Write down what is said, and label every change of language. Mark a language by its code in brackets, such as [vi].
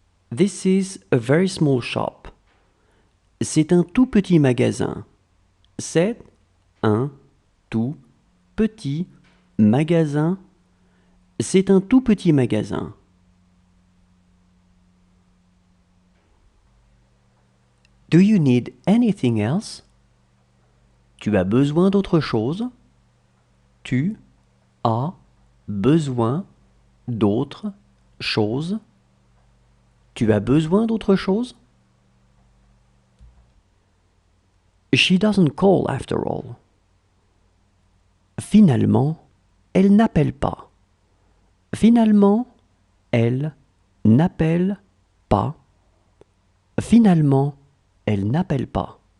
[en] This is a very small shop. [fr] C'est un tout petit magasin. C'est un tout petit magasin. C'est un tout petit magasin. [en] Do you need anything else? [fr] Tu as besoin d'autre chose? Tu as besoin d'autre chose? Tu as besoin d'autre chose? [en] She doesn't call after all. [fr] Finalement, elle n'appelle pas. Finalement, elle n'appelle pas. Finalement, elle n'appelle pas.